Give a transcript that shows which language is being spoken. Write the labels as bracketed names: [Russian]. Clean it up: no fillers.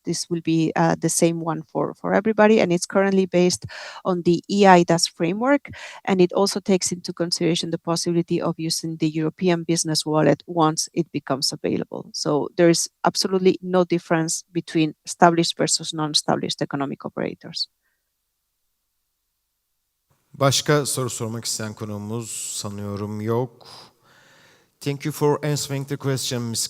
[English] This will be the same one for everybody, and it's currently based on the EIDAS framework, and it also takes into consideration the possibility of using the European Business Wallet once it becomes available. So there is absolutely no difference between established versus non-established economic operators. [Turkish] Başka soru sormak isteyen konuğumuz sanıyorum yok. [English] Thank you for answering the question, Ms.